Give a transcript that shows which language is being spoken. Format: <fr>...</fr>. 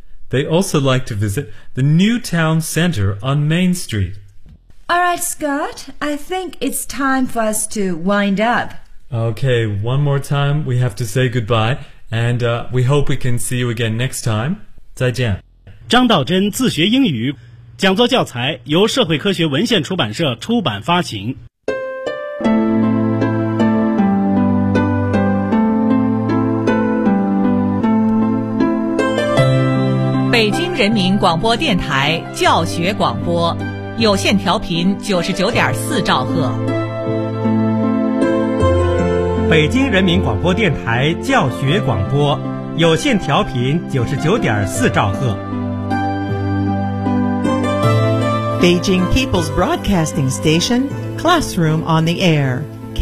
<en>They also like to visit the new town center on Main Street. All right, Scott, I think it's time for us to wind up. Okay, one more time, we have to say goodbye. And we hope we can see you again next time.</en> <zh>再见。张道真自学英语讲座教材由社会科学文献出版社出版发行。北京人民广播电台教学广播有线调频99.4兆赫。北京人民广播电台教学广播有线调频99.4兆赫。</zh> <en>Beijing People's Broadcasting Station, Classroom on the Air, K-18.</en>